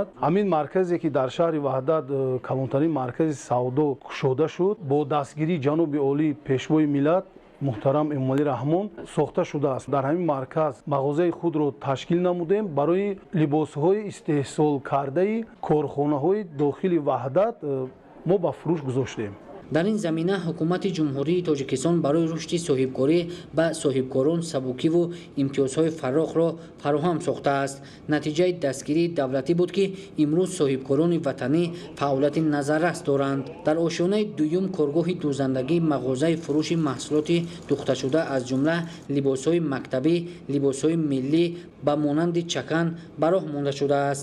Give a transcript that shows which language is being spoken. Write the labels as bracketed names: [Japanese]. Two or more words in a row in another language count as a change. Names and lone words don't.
[Persian] همین مرکزی که در شهر وحدت کلانترین مرکز سودا گشوده شد با دستگیری جناب عالی پیشوای ملت محترم امامعلی رحمان ساخته شده است. در همین مرکز مغازه خود را تشکیل نمودیم برای لباسهای استحصال کرده کارخانه‌های داخل وحدت ما به فروش گذاشتیم. [Tajik] дар ин замина ҳукумати ҷумҳурии тоҷикистон барои рушди соҳибкорӣ ба соҳибкорон сабукиву имтиёзҳои фарохро фароҳам сохтааст. натиҷаи дастгирии давлатӣ буд ки имрӯз соҳибкорони ватанӣ фаъолияти назаррас доранд. дар ошёнаи дуюм коргоҳи дӯзандагии мағозаи фурӯши маҳсулоти духташуда аз ҷумла либосҳои мактабӣ, либосҳои миллӣ ба монанди чакан ба роҳ монда шудааст.